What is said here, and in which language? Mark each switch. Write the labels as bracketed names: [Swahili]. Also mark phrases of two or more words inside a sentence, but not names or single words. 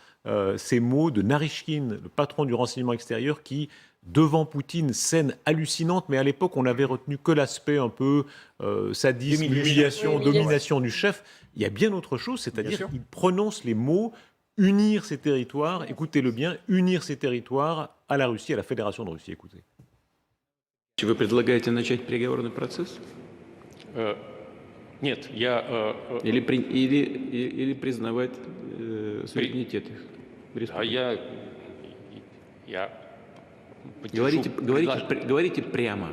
[French] Ces mots de Narishkin, le patron du renseignement extérieur, qui, devant Poutine, scène hallucinante, mais à l'époque, on n'avait retenu que l'aspect un peu sadisme, humiliation, domination du chef. Il y a bien autre chose, c'est-à-dire qu'il prononce les mots unir ces territoires, écoutez-le bien, unir ces territoires à la Russie, à la Fédération de Russie. Écoutez. [Russian] Вы предлагаете начать переговорный процесс? Нет, я... Или признавать суверенитет их? А я Говорите прямо.